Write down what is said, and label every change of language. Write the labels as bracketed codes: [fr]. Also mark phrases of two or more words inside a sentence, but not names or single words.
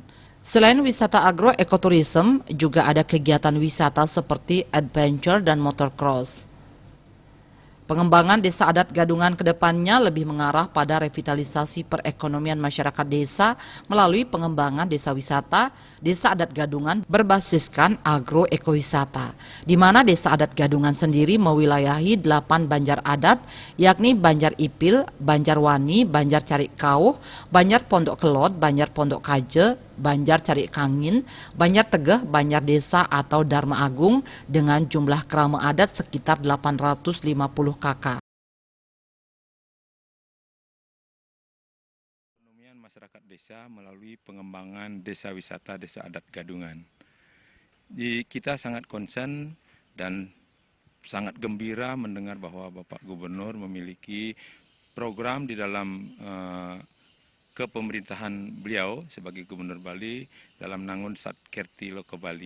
[id] Selain wisata agro ekoturism, juga ada kegiatan wisata seperti adventure dan motocross. Pengembangan Desa Adat Gadungan ke depannya lebih mengarah pada revitalisasi perekonomian masyarakat desa melalui pengembangan desa wisata. Desa Adat Gadungan berbasiskan agro ekowisata, di mana Desa Adat Gadungan sendiri mewilayahi 8 banjar adat, yakni Banjar Ipil, Banjar Wani, Banjar Carik Kauh, Banjar Pondok Kelot, Banjar Pondok Kaje, Banjar Carik Kangin, Banjar Tegeh, Banjar Desa atau Dharma Agung dengan jumlah kerama adat sekitar 850 kakak. Perekonomian masyarakat desa melalui pengembangan desa wisata Desa Adat Gadungan. Kita sangat concern dan sangat gembira mendengar bahwa Bapak Gubernur memiliki program di dalam kepemerintahan beliau sebagai Gubernur Bali dalam Nangun Satkerti Loka Bali.